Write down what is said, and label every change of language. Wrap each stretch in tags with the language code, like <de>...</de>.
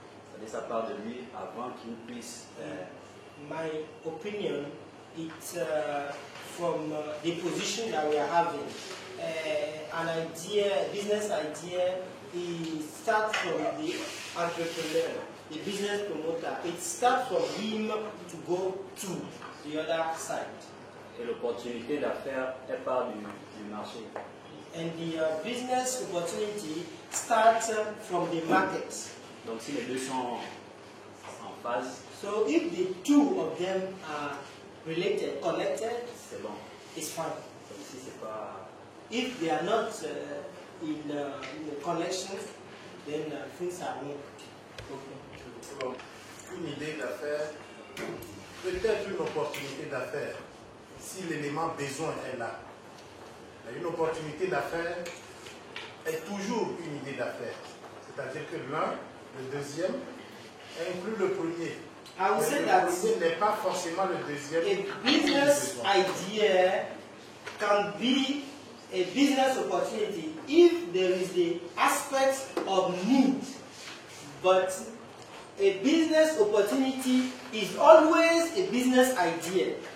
<fr>C'est-à-dire, ça part de lui avant qu'il puisse.</fr> <en>My opinion, it's from the position that we are having. An idea, business idea, it starts from the entrepreneur, the business promoter. It starts from him to go to the other side.</en> <fr>Et l'opportunité d'affaires, elle part du marché.</fr> <en>And the business opportunity starts from the market.</en> <fr>Donc si les deux sont en phase,</fr> <en>so if the two of them are related, connected,</en> <fr>c'est bon.</fr> <en>It's fine.</en> <fr>Donc si c'est pas,</fr> <en>if they are not in a connection, then things are not okay.</en> <fr>Une idée d'affaires, peut-être une opportunité d'affaires, si l'élément besoin est là. Une opportunité d'affaires est toujours une idée d'affaires. C'est-à-dire que l'un, le deuxième, inclut le premier.</fr> <en>I would say that</en> <fr>le premier n'est pas forcément le deuxième.</fr> <en>A business idea can be a business opportunity if there is the aspect of need, but a business opportunity is always a business idea.</en>